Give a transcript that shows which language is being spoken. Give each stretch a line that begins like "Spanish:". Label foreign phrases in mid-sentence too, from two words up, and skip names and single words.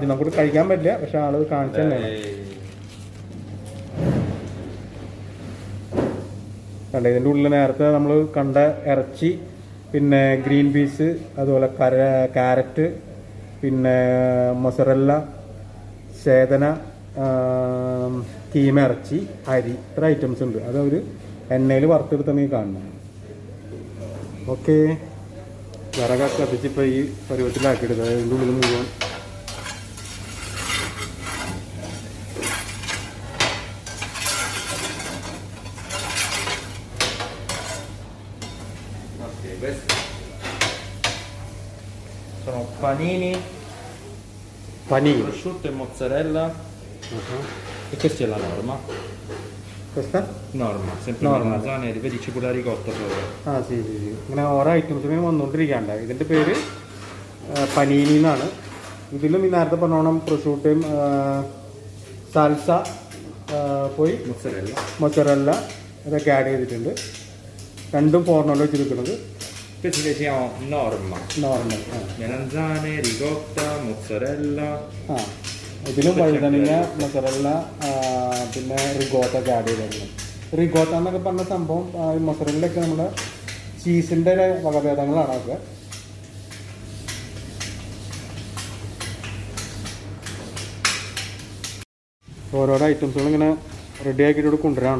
Malayalam: നമുക്ക് കഴിക്കാൻ പറ്റില്ല, പക്ഷെ ആളത് കാണിച്ചു തന്നെയാണ്. കണ്ട ഇതിൻ്റെ ഉള്ളിൽ നേരത്തെ നമ്മൾ കണ്ട ഇറച്ചി, പിന്നെ
English: green peas,
Malayalam: അതുപോലെ ക്യാരറ്റ്, പിന്നെ മൊസറല്ല, ചേതന, കീമ ഇറച്ചി, അരി, ഇത്ര ഐറ്റംസ് ഉണ്ട്. അത് അവർ എണ്ണയിൽ വറുത്തെടുത്താണ് ഈ കാണുന്നത്. ഓക്കെ, വിറകൊക്കെ കത്തിച്ച് ഇപ്പോൾ ഈ പരുവത്തിലാക്കിയെടുക്കുക. അതിൻ്റെ ഉള്ളിൽ മുഴുവൻ
Italian: Questi sono panini,
Malayalam: പനീർ.
Italian: prosciutto e mozzarella. E questa è la norma. Questa? Norma, sempre Norma. melanzane, vedi cipolla ricotta sopra.
Malayalam: ആ ശരി ശരി. ഇങ്ങനെ ഓരോ ഐറ്റംസിനും വന്നുകൊണ്ടിരിക്കാണ്ട്. ഇതിൻ്റെ പേര് പനീനി എന്നാണ്. ഇതിലും ഈ നേരത്തെ പറഞ്ഞോണം പ്രൊഷൂട്ടയും സാൽസ പോയി Mozzarella. മൊസറല്ല ഇതൊക്കെ ആഡ് ചെയ്തിട്ടുണ്ട്. രണ്ടും ഫോർണോയിൽ വെച്ചിരിക്കുന്നത്
Italian: Questi le chiamo norma.
Malayalam: നോർമൽ.
Italian: Melanzane, ricotta, mozzarella.
Malayalam: ആ ഇതിലും വഴുതനങ്ങ, മൊസറല്ല, പിന്നെ റിഗോത്ത ഒക്കെ ആഡ് ചെയ്തിട്ടുണ്ട്. റിഗോത്ത എന്നൊക്കെ പറഞ്ഞ സംഭവം ഈ മൊസറല്ലൊക്കെ നമ്മുടെ ചീസിൻ്റെ വകഭേദങ്ങളാണ് അതൊക്കെ. ഓരോരോ ഐറ്റംസുകൾ ഇങ്ങനെ റെഡി ആക്കിയിട്ട് ഇവിടെ കൊണ്ടുവരാണ്.